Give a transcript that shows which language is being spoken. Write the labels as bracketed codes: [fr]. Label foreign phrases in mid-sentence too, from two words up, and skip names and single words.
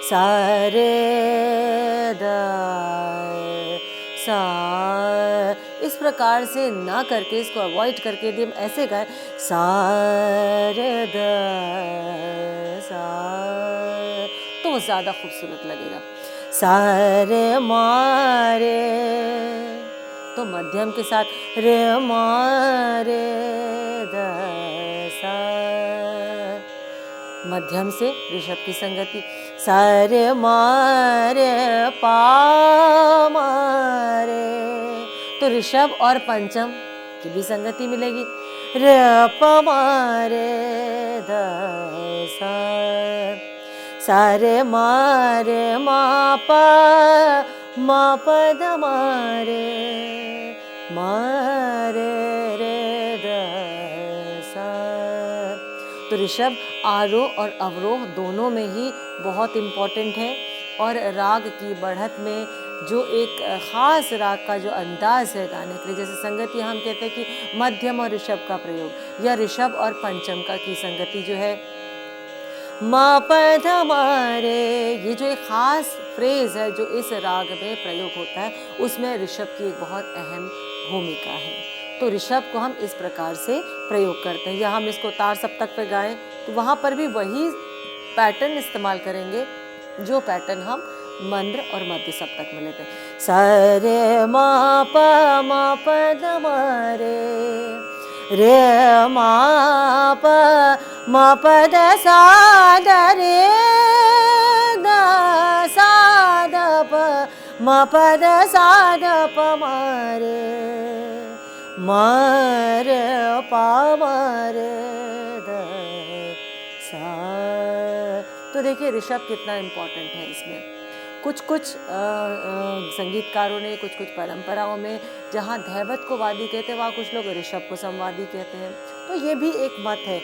[hi] सा रे द सा, इस प्रकार से ना करके इसको अवॉइड करके यदि हम ऐसे गाएं सा रे द सा, तो वो ज़्यादा खूबसूरत लगेगा। सा रे मा रे, तो मध्यम के साथ रे मा रे द सा, मध्यम से ऋषभ की संगति। सा रे मा रे पा मा रे, तो ऋषभ और पंचम की भी संगति मिलेगी। रे प मा रे द सा, सा रे मा प द मा रे रे द सा। तो ऋषभ आरोह और अवरोह दोनों में ही बहुत इम्पॉर्टेंट है। और राग की बढ़त में जो एक ख़ास राग का जो अंदाज है गाने के लिए, जैसे संगति हम कहते हैं कि मध्यम और ऋषभ का प्रयोग, या ऋषभ और पंचम का की संगति जो है मा प ध मा रे, ये जो एक ख़ास फ्रेज है जो इस राग में प्रयोग होता है, उसमें ऋषभ की एक बहुत अहम भूमिका है। तो ऋषभ को हम इस प्रकार से प्रयोग करते हैं, या हम इसको तार सप्तक पे गाएं तो वहाँ पर भी वही पैटर्न इस्तेमाल करेंगे जो पैटर्न हम मंद्र और मध्य सप्तक में लेते हैं। सा रे मा प ध मा रे मा प द सा द रे द सा द प मा प द सा द प मा रे पा मा रे द सा। तो देखिए ऋषभ कितना इम्पोर्टेंट है इसमें। कुछ संगीतकारों ने, कुछ परंपराओं में जहाँ दैवत को वादी कहते हैं, वहाँ कुछ लोग ऋषभ को संवादी कहते हैं। तो ये भी एक मत है।